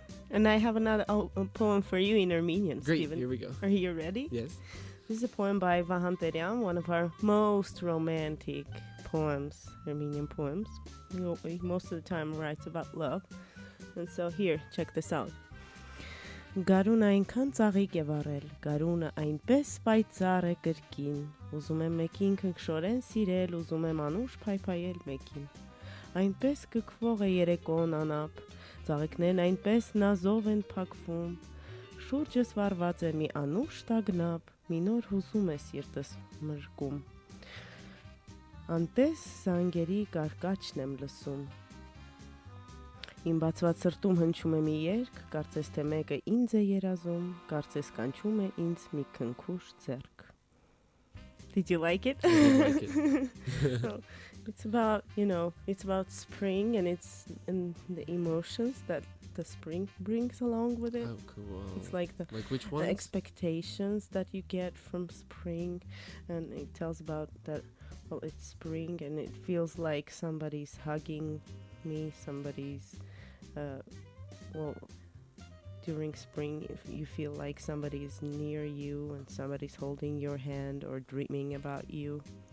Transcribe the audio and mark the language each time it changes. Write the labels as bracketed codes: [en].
[en] And I have another a poem for you in Armenian, Great, Stephen. here we go. Are you ready? Yes. This is a poem by Vahan Terian, one of our most romantic poems, Armenian poems. He most of the time writes about love. And so here, check this out. [hy] Գարունը այնքան ծաղիկ է վառել, գարունը այնպես պայծառ է կրկին, ուզում եմ մեկին քնքշորեն սիրել, ուզում եմ անուշ փայփայել մեկին։ Այնպես կքվող է երեկոն անապ, ծաղիկներն այնպես նազով են փակվում, շուրջս վառված է մի անուշ տագնապ, մի նոր հուզում է սիրտս մրկում։ Անտես զանգերի կարկաչն եմ լսում։ Իմ բացված սրտում հնչում է մի երգ, կարծես թե մեկը ինձ է երազում, կարծես կանչում է ինձ մի քնքուշ ձեռք. [en] Did you like it? I did like it. So, it's about, it's about spring and it's and the emotions that the spring brings along with it. Oh, cool. It's like the which the ones? expectations that you get from spring, and it tells about that, well, it's spring and it feels like somebody's hugging me, somebody's during spring, if you feel like somebody is near you and somebody's holding your hand or dreaming about you.